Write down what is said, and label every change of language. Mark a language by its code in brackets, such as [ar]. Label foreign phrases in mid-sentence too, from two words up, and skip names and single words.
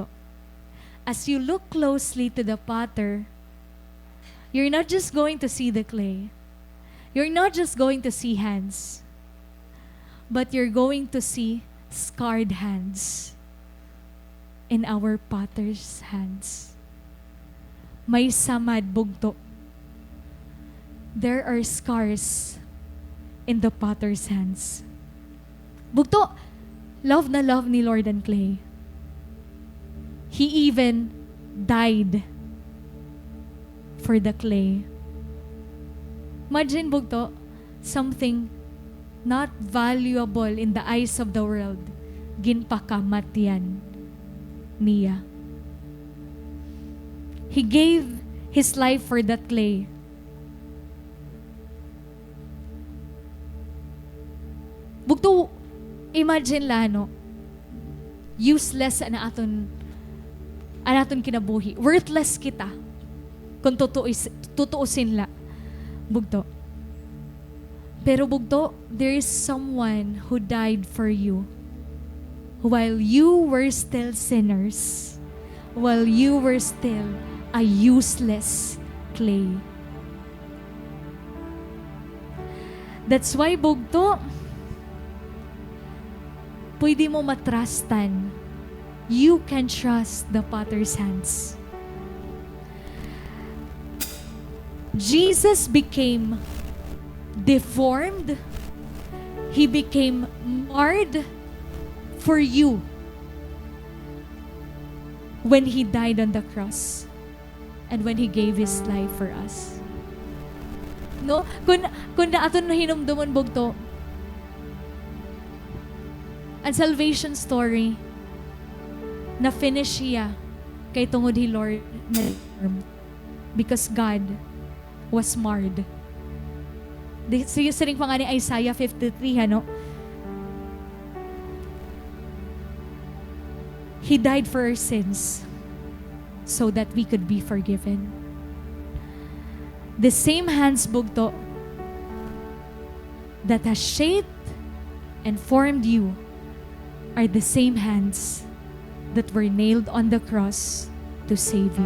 [en] As you look closely to the potter, you're not just going to see the clay. You're not just going to see hands, but you're going to see scarred hands in our potter's hands. [hil] May samad bugto. [en] There are scars in the potter's hands. [hil] Bugto, love na love ni Lord [en] and clay. He even died for the clay. Imagine bugto, something not valuable in the eyes of the world, [hil] ginpakamatyan niya. [en] He gave His life for that clay. [hil] Bugto, imagine lano, useless na aton kinabuhi. Worthless kita. [tl] Kung tutuusin [hil] la. Bugto. Pero bugto, [en] there is someone who died for you while you were still sinners, while you were still a useless clay. That's why [hil] bugto, pwede mo matrustan. [en] You can trust the potter's hands. Jesus became deformed. He became marred for you when He died on the cross and when He gave His life for us. [hil] No? Kung aton hinumduman bugto, ang [en] salvation story, [hil] na finish siya kay tungod Hi Lord na reform [en] because God was marred. [hil] So yung siring pa nga ni Isaiah 53, ano? [en] He died for our sins so that we could be forgiven. The same hands, bugto, that has shaped and formed you are the same hands that were nailed on the cross to save you.